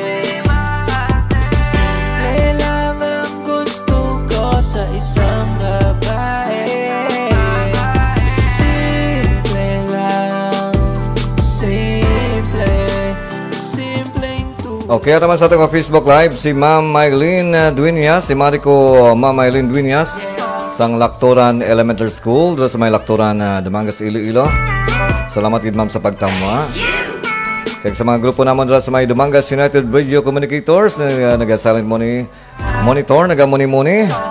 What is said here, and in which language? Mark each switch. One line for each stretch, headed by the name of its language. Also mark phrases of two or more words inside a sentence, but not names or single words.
Filipino: Simple lang ang gusto ko sa isang babae. Simple lang, simple, simpleng tulad. Okay, naman sa ating Facebook Live, si Ma'am Mylene Dueñas, si Marico Ma'am Mylene Dueñas, sang Lactoran Elementary School, dito sa may Lactoran Dumangas, Iloilo.
Hiligaynon: Salamat gid ma'am sa pagtama.
Filipino: Kaya sa mga grupo naman dito sa may Dumangas United Radio Communicators, nag-
English: silent monitor,
Filipino: naga-muni-muni.